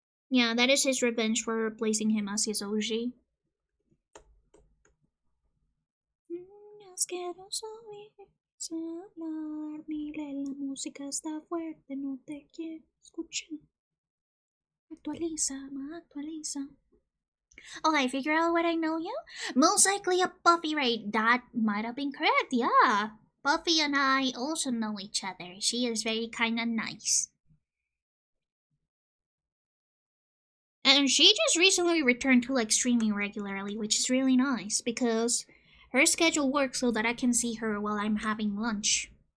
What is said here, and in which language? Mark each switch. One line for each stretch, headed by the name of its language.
English: Yeah, that is his revenge for replacing him as his OG.
Spanish: Es que no sabes hablar, mire, la música está fuerte, no te quiero escuchar. Actualiza, actualiza.
English: Oh, I figure out what I know you? Most likely a Buffy raid. That might have been correct, yeah. Buffy and I also know each other. She is very kinda nice. And she just recently returned to like streaming regularly, which is really nice because her schedule works so that I can see her while I'm having lunch.